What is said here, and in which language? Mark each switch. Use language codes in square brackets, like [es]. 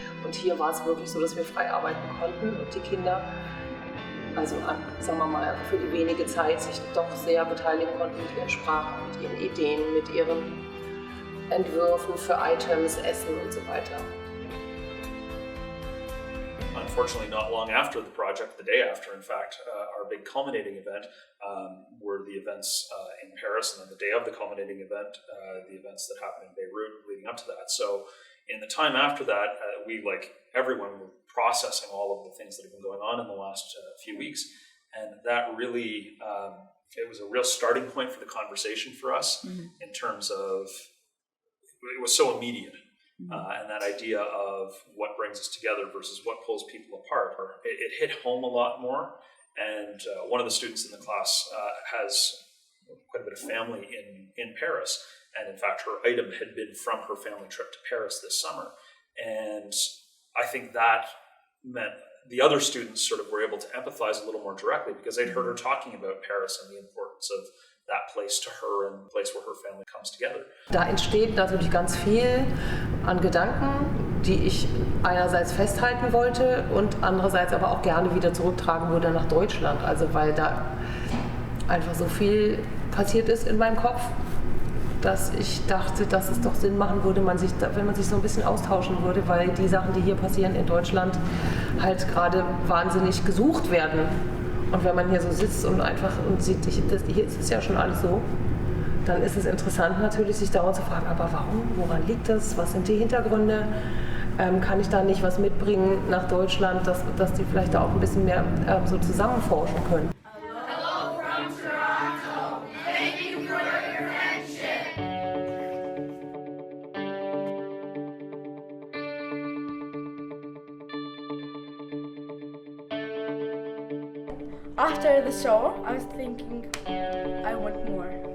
[de] Und hier war es wirklich so, dass wir frei arbeiten konnten und die Kinder, also sagen wir mal, für die wenige Zeit sich doch sehr beteiligen konnten mit ihren Sprachen, mit ihren Ideen, mit ihren Entwürfen für Items, Essen und so weiter. [en] Unfortunately, not long after the project, the day after, in fact, our big culminating event were the events in Paris, and then the day of the culminating event, the events that happened in Beirut leading up to that. So in the time after that, we, like everyone, were processing all of the things that have been going on in the last few weeks, and that really, it was a real starting point for the conversation for us in terms of, it was so immediate. And that idea of what brings us together versus what pulls people apart, it hit home a lot more. And one of the students in the class has quite a bit of family in Paris. And in fact, her item had been from her family trip to Paris this summer. And I think that meant the other students sort of were able to empathize a little more directly because they'd heard her talking about Paris and the importance of that place to her and the place where her family comes together. [de] Da entsteht natürlich ganz viel an Gedanken, die ich einerseits festhalten wollte und andererseits aber auch gerne wieder zurücktragen würde nach Deutschland. Also weil da einfach so viel passiert ist in meinem Kopf, dass ich dachte, dass es doch Sinn machen würde, wenn man sich so ein bisschen austauschen würde, weil die Sachen, die hier passieren in Deutschland, halt gerade wahnsinnig gesucht werden. Und wenn man hier so sitzt und einfach und sieht, hier ist es ja schon alles so, dann ist es interessant natürlich, sich dauernd zu fragen, aber warum, woran liegt das, was sind die Hintergründe, kann ich da nicht was mitbringen nach Deutschland, dass die vielleicht da auch ein bisschen mehr so zusammenforschen können. [en] Hello from Toronto. Thank you for your friendship. After the show, I was thinking I want more.